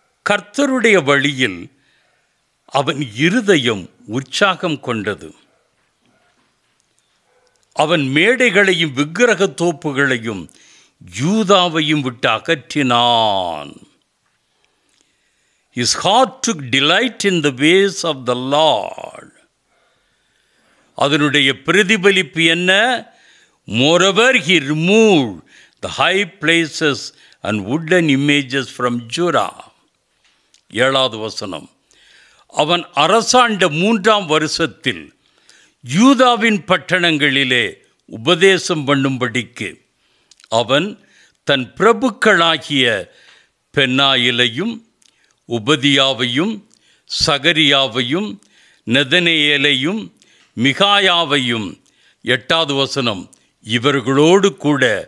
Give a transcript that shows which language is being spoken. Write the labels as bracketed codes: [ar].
[ta] கர்த்தருடைய வழியில் அவன் இருதயம் உற்சாகம் கொண்டது. அவன் மேடைகளையும் விக்கிரக தோப்புகளையும் யூதாவையும் விட்டு அகற்றினான். [en] His heart took delight in the ways of the Lord. [ta] அதனுடைய பிரதிபலிப்பு என்ன? [en] Moreover, he removed the high places and wooden images from Judah. [ta] 7வது வசனம். அவன் அரசாண்ட 3ஆம் வருஷத்தில் யூதாவின் பட்டணங்களிலே உபதேசம் பண்ணும்படிக்கு அவன் தன் பிரபுக்களாகிய பென்னாயிலையும் உபதியாவையும் சகரியாவையும் நெதனேயேலையும் மிகாயாவையும், 8வது வசனம், இவர்களோடு கூட